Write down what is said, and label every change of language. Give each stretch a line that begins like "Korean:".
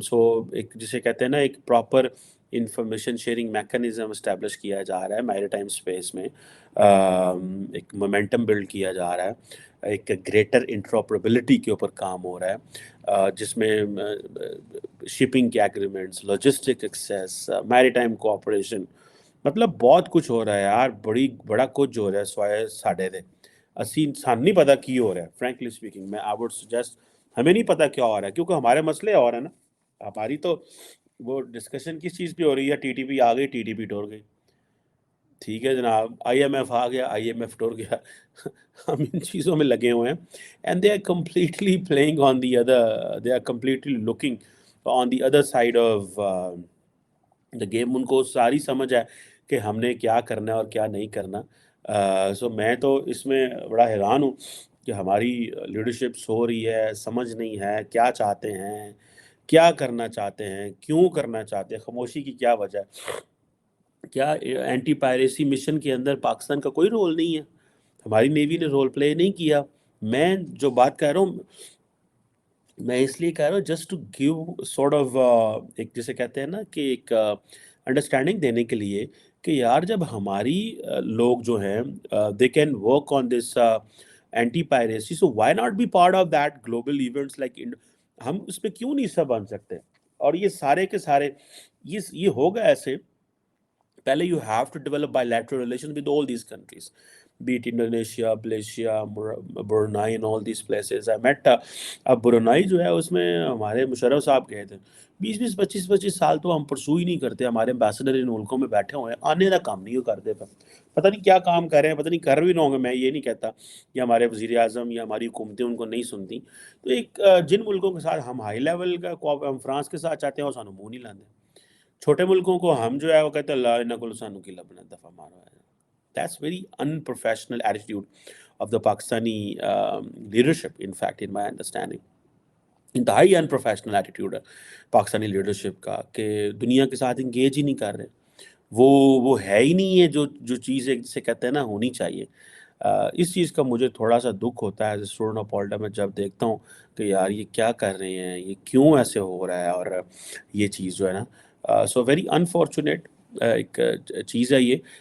Urdu: سو ایک جسے کہتے ہیں نا ایک proper information sharing mechanism establish کیا جا رہا ہے میری ٹائم اسپیس میں، ایک مومنٹم بلڈ کیا جا رہا ہے، ایک گریٹر انٹرآپریبلٹی کے اوپر کام ہو رہا ہے، جس میں شپنگ کے ایگریمنٹس، لاجسٹک ایکسیس، میری ٹائم کوآپریشن، مطلب بہت کچھ ہو رہا ہے یار، بڑا کچھ ہو رہا ہے سوائے
Punjabi: ساڈے دے. اسی انسان نہیں پتا کی ہو رہا ہے.
English: frankly speaking میں I would suggest
Urdu: ہمیں نہیں پتا کیا ہو رہا ہے، کیونکہ ہمارے مسئلے اور ہیں نا. ہماری تو وہ ڈسکشن کس چیز پہ ہو رہی ہے، ٹی ٹی پی آ گئی، ٹی ٹی پی ٹور گئی. ٹھیک ہے جناب، آئی ایم ایف آ گیا، آئی ایم ایف ٹور گیا. ہم ان چیزوں میں لگے ہوئے ہیں،
English: And they are completely playing on the other, they are completely looking on the other side of the game.
Urdu: ان کو ساری سمجھ ہے کہ ہم نے کیا کرنا ہے اور کیا نہیں کرنا. سو میں تو اس میں بڑا حیران ہوں کہ ہماری لیڈرشپ سو رہی ہے، سمجھ نہیں ہے کیا چاہتے ہیں، کیا کرنا چاہتے ہیں، کیوں کرنا چاہتے ہیں، خاموشی کی کیا وجہ ہے. کیا اینٹی پائریسی مشن کے اندر پاکستان کا کوئی رول نہیں ہے؟ ہماری نیوی نے رول پلے نہیں کیا. میں جو بات کہہ رہا ہوں، میں اس لیے کہہ رہا ہوں just to give sort of ایک جسے کہتے ہیں نا کہ ایک انڈرسٹینڈنگ دینے کے لیے کہ یار جب ہماری لوگ جو ہیں
English: they can work on this anti-piracy, so why not be part of that global events like
Urdu: ہم اس پہ کیوں نہیں حصہ بن سکتے؟ اور یہ سارے کے سارے یہ ہوگا ایسے.
English: پہلے you have to develop bilateral relations with all these countries, be it Indonesia, Malaysia, Brunei and all these places.
Urdu: I met اب برونائی جو ہے اس میں ہمارے مشرف صاحب گئے تھے. 20-25 سال تو ہم پرسو ہی نہیں کرتے. ہمارے امبیسڈر ان ملکوں میں بیٹھے ہوئے ہیں، آنے کا کام نہیں کرتے. پتہ نہیں کیا کام کر رہے ہیں، پتہ نہیں کر بھی نہ ہوں گے. میں یہ نہیں کہتا کہ ہمارے وزیر اعظم یا ہماری حکومتیں ان کو نہیں سنتی. تو ایک جن ملکوں کے ساتھ ہم ہائی لیول کا ہم فرانس کے ساتھ چاہتے ہیں وہ
Punjabi: سانو منہ نہیں لاندے.
Urdu: چھوٹے ملکوں کو ہم جو ہے وہ کہتے ہیں اللہ انہاں کو
Punjabi: سانو کی لبنا دفعہ مارو ہے.
English: That's very unprofessional attitude of the Pakistani leadership, in fact, in my understanding.
Urdu: انتہائی انپروفیشنل ایٹیٹیوڈ ہے پاکستانی لیڈرشپ کا کہ دنیا کے ساتھ انگیج ہی نہیں کر رہے. وہ ہے ہی نہیں ہے جو چیز ایک جسے کہتے ہیں نا ہونی چاہیے. اس چیز کا مجھے تھوڑا سا دکھ ہوتا ہے ایز اے اسٹوڈنٹ آف پالٹا میں جب دیکھتا ہوں کہ یار یہ کیا کر رہے ہیں، یہ کیوں ایسے ہو رہا ہے، اور یہ چیز جو ہے نا
English: so very unfortunate
Urdu: ایک چیز ہے یہ.